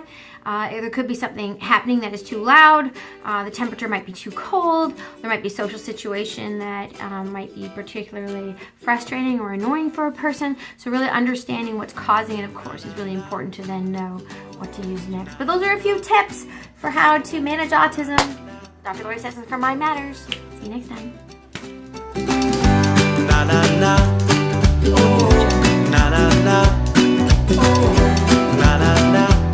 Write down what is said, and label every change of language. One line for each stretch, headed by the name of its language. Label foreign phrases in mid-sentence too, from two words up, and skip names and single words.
English: There could be something happening that is too loud, the temperature might be too cold, there might be a social situation that might be particularly frustrating or annoying for a person. So really understanding what's causing it, of course, is really important to then know what to use next. But those are a few tips for how to manage autism. Dr. Laurie Cestnick for Mind Matters. See you next time. Na, na, na. Oh. Na, na, na. Oh. Na, na, na.